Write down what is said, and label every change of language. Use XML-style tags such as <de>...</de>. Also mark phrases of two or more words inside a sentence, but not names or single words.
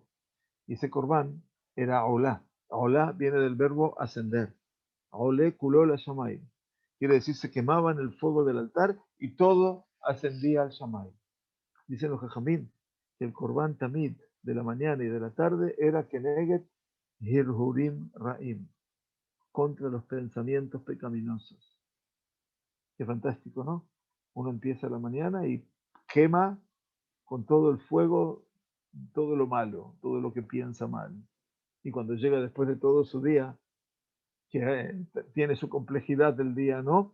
<es>Y ese corbán era olá. Olá viene del verbo ascender.</es> <he>עולה כולו לשמים.</he> <es>Quiere decir, se quemaba en el fuego del altar y todo ascendía al shamay. Dicen los jajamín que el</es> <he>קרבן תמיד</he> <es>de la mañana y de la tarde era</es> <he>כנגד הרהורים רעים,</he> <es>contra los pensamientos pecaminosos. Qué fantástico, ¿no? Uno empieza la mañana y quema con todo el fuego todo lo malo, todo lo que piensa mal. Y cuando llega después de todo su día, que tiene su complejidad del día, ¿no?</es>